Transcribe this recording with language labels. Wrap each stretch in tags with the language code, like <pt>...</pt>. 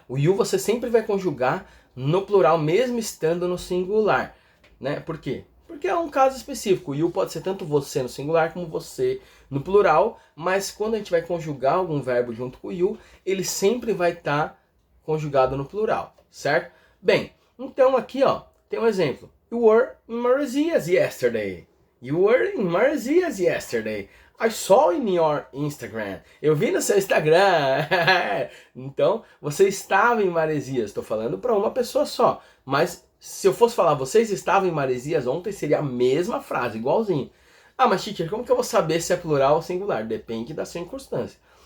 <pt>O you você sempre vai conjugar no plural mesmo estando no singular, né? Por quê? Porque é um caso específico. O you pode ser tanto você no singular como você no plural, mas quando a gente vai conjugar algum verbo junto com o you, ele sempre vai estar conjugado no plural, certo? Bem, então aqui ó, tem um exemplo.</pt> <en>You were in Maresias yesterday. You were in Maresias yesterday. I saw in your Instagram.</en> <pt>Eu vi no seu Instagram. Então, você estava em Maresias. Estou falando para uma pessoa só. Mas se eu fosse falar, vocês estavam em Maresias ontem, seria a mesma frase, igualzinho. Ah, mas teacher, como que eu vou saber se é plural ou singular? Depende da circunstância.</pt>